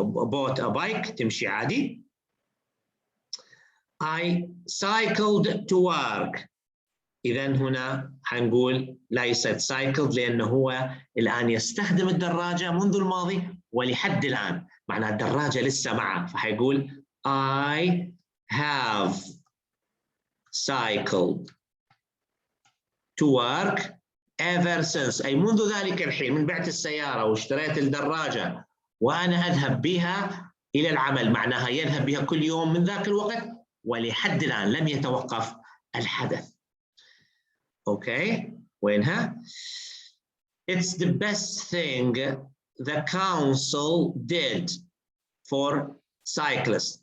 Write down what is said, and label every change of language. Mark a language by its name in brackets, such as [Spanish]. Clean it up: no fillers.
[English] bought a bike [Arabic] تمشي عادي. [English] I cycled to work. [Arabic] إذا هنا حنقول ليست [English] cycled [Arabic] لأنه هو الآن يستخدم الدراجة منذ الماضي ولحد الآن، معناها الدراجة لسه معه، فحيقول [English] I have cycled to work ever since، [Arabic] أي منذ ذلك الحين، من بعت السيارة واشتريت الدراجة وأنا أذهب بها إلى العمل، معناها يذهب بها كل يوم من ذاك الوقت ولحد الآن لم يتوقف الحدث. أوكي، وينها؟ [English] It's the best thing the council did for cyclists.